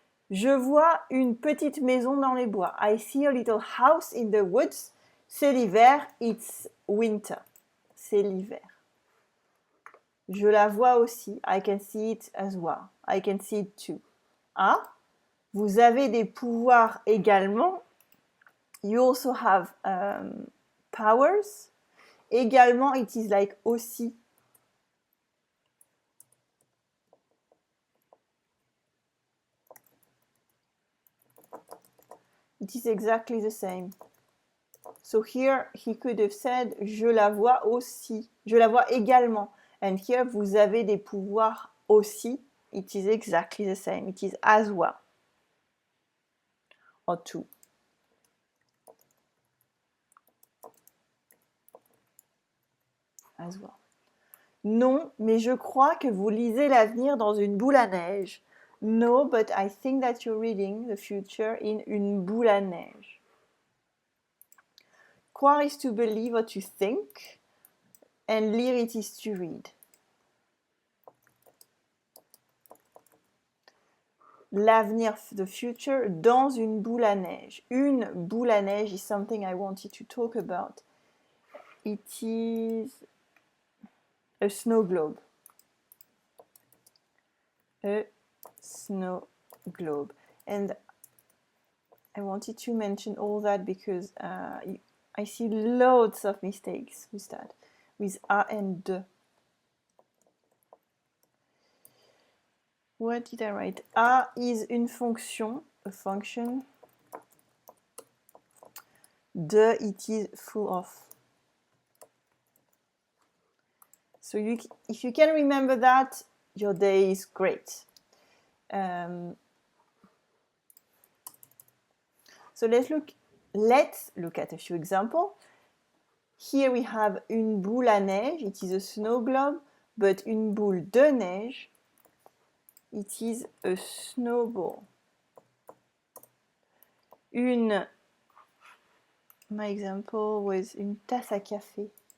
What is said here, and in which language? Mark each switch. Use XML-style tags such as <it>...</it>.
<fr>Je vois une petite maison dans les bois.</fr> <en>I see a little house in the woods.</en> <fr>C'est l'hiver,</fr> <en>it's winter.</en> <fr>C'est l'hiver. Je la vois aussi.</fr> <en>I can see it as well. I can see it too.</en> <fr>Ah, vous avez des pouvoirs également.</fr> <en>You also have powers. Également, it is like aussi. It is exactly the same. So here he could have said</en> <fr>je la vois aussi. Je la vois également.</fr> <en>And here</en> <fr>vous avez des pouvoirs aussi.</fr> <en>It is exactly the same. It is as well. Or too. As well.</en> <fr>Non, mais je crois que vous lisez l'avenir dans une boule à neige.</fr> <en>No, but I think that you're reading the future in</en> <fr>une boule à neige.</fr> <en>Croire is to believe or to think, and lire it is to read.</en> <fr>L'avenir,</fr> <en>the future,</en> <fr>dans une boule à neige. Une boule à neige</fr> <en>is something I wanted to talk about. It is a snow globe. A snow globe. And I wanted to mention all that because I see loads of mistakes with that, with A and D. What did I write? A is</en> <fr>une fonction,</fr> <en>a function. D, it is full of. So if you can remember that, your day is great. So let's look at a few examples. Here we have</en> <fr>une boule à neige,</fr> <en>it is a snow globe, but</en> <fr>une boule de neige,</fr> <en>it is a snowball. My example was</en> <fr>une tasse à café.</fr>